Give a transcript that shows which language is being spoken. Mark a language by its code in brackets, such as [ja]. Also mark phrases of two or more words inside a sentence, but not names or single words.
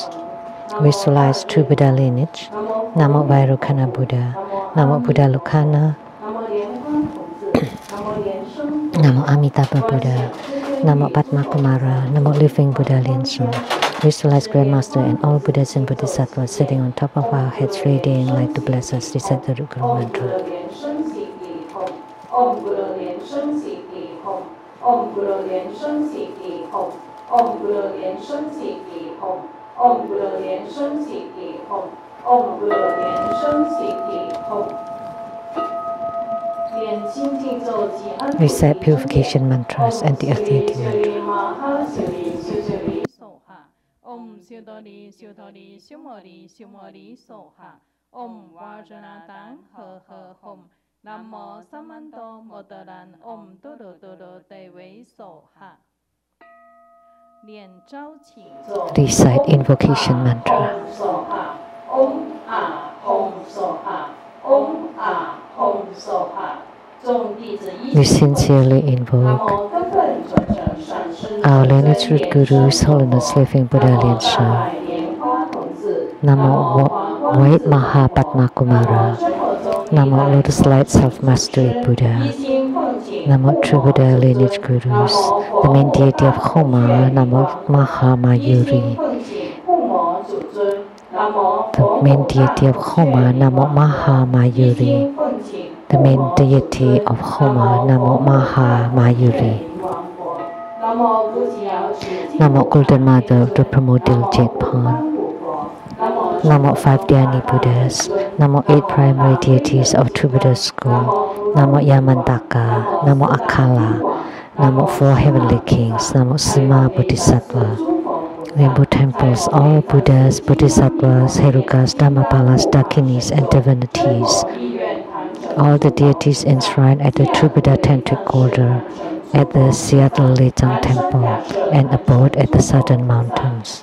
[en] Visualize true Buddha lineage. [sa] Namo Vairocana Buddha. Namo Buddha Lucana. Namo Amitabha Buddha. Namo Padma Kumara. [en] Namo Living Buddha Lian-Sheng. Visualize Grandmaster and all Buddhas and Bodhisattvas sitting on top of our heads, radiating light to bless us. Recite the Guru mantra. [sa] Om Guru Lian-Sheng Siti Hom. Om Guru Lian-Sheng Siti Hom. Om Guru Lian-Sheng Siti Hom. Om Guru Lian-Sheng Siti Hom. Om Guru Lian-Sheng Siti Hom. [en] Recite purification mantras and the Atheti mantra. [sa] Om Siodori Siodori Shumori Shumori Soha. Om Vajranatang He He Hom. Namo Samanto Modaran Om Dodo Dodo Devi Soha. [en] Recite invocation mantra. [sa] Om Ah Hom Soha. Om Ah Hom Soha. [en] We sincerely invoke our lineage root Guru, His Holiness Living Buddha Lian-Sheng. Namo White Maha Padma Kumara. Namo Lotus Light Self-Mastery Buddha. Namo True Buddha Lineage Gurus, the main deity of Homa. [sa] Namo Mahamayuri, [en] the main deity of Homa. [sa] Namo Mahamayuri, [en] the main deity of Homa. [sa] Namo Mahamayuri. [en] Namo Golden Mother of the Primordial Jade Pond. Namo 5 Dhyani Buddhas. Namo 8 primary deities of True Buddha School. Namo Yamantaka. Namo Akala. Namo 4 heavenly kings. [sa] Namo Sima Bodhisattva. [en] Rainbow temples, all Buddhas, Bodhisattvas, Herukas, Dhammapalas, Dakinis, and divinities. All the deities enshrined at the True Buddha Tantric Order, at the Seattle Lechang Temple, and abode at the Southern Mountains.